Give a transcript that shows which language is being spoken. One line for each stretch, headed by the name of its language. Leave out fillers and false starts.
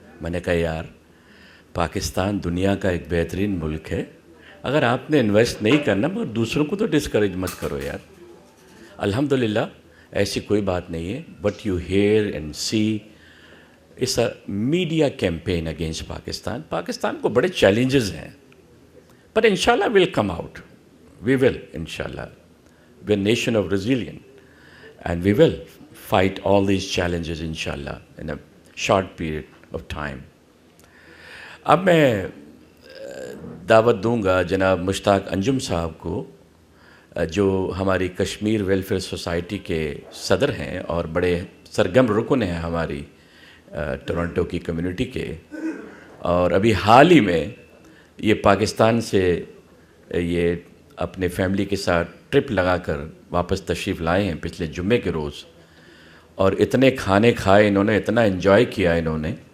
Urdu: میں نے کہا یار پاکستان دنیا کا ایک بہترین ملک ہے، اگر آپ نے انویسٹ نہیں کرنا مگر دوسروں کو تو ڈسکریج مت کرو یار. الحمدللہ ایسی کوئی بات نہیں ہے.
English: But you hear and see it's a media campaign against Pakistan.
Urdu: Pakistan کو بڑے چیلنجز ہیں،
English: but inshallah we'll come out. We will, inshallah. We're a nation of resilience, and we will fight all these challenges, inshallah, in a short period of time.
Urdu: اب میں دعوت دوں گا جناب مشتاق انجم صاحب کو، جو ہماری کشمیر ویلفیئر سوسائٹی کے صدر ہیں اور بڑے سرگرم رکن ہیں ہماری ٹورنٹو کی کمیونٹی کے، اور ابھی حال ہی میں یہ پاکستان سے یہ اپنے فیملی کے ساتھ ٹرپ لگا کر واپس تشریف لائے ہیں پچھلے جمعے کے روز، اور اتنے کھانے کھائے انہوں نے، اتنا انجوائے کیا انہوں نے.